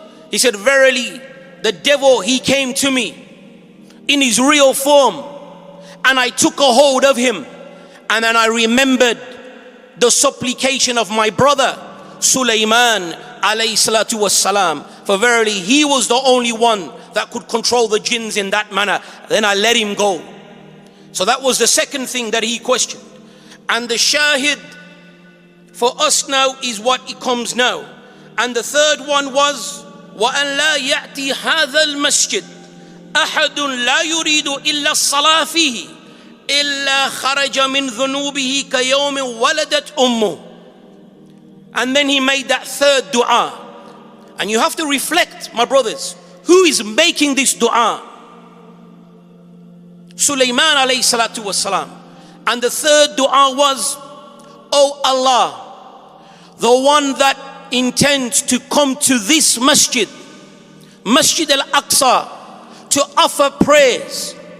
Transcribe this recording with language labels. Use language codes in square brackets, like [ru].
[en] He said, verily, the devil, he came to me in his real form, and I took a hold of him, and then I remembered the supplication of my brother Sulaiman alayhi salatu wassalam, for verily he was the only one that could control the jinns in that manner. Then I let him go. So that was the second thing that he questioned. And the shahid for us now is what it comes now. And the third one was [ar] وَأَنْ لَا يَأْتِي هَذَا الْمَسْجِدِ أَحَدٌ لَا يُرِيدُ إِلَّا الصَّلَاةَ فِيهِ إِلَّا خَرَجَ مِنْ ذُنُوبِهِ كَيَوْمٍ وَلَدَتْ أُمُّهُ. [en] And then he made that third dua. And you have to reflect, my brothers, who is making this dua? Sulaiman alayhi salatu wassalam. And the third dua was, O Allah, the one that intends to come to this masjid, Masjid al-Aqsa, to offer prayers.